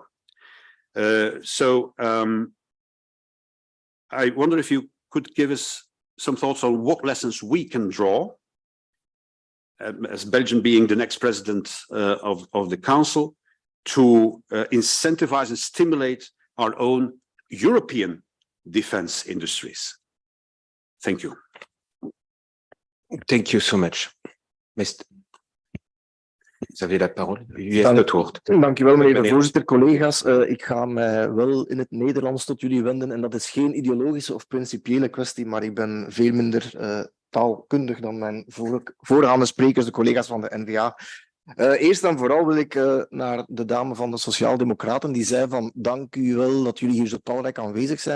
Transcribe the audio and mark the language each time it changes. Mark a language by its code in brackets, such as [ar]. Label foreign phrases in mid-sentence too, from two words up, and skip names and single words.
[en] So I wonder if you could give us some thoughts on what lessons we can draw as Belgium being the next president of the Council, to incentivize and stimulate our own European defense industries. Thank you. Thank you so much. [fr] Vous avez la parole. [nl] U heeft het woord. Dank u wel, meneer de Meneer. voorzitter, collega's. Ik ga mij wel in het Nederlands tot jullie wenden en dat is geen ideologische of principiële kwestie, maar ik ben veel minder taalkundig dan mijn voorgaande sprekers, de collega's van de N-VA. Eerst en vooral wil ik naar de dame van de Sociaaldemocraten, die zei van dank u wel dat jullie hier zo talrijk aanwezig zijn.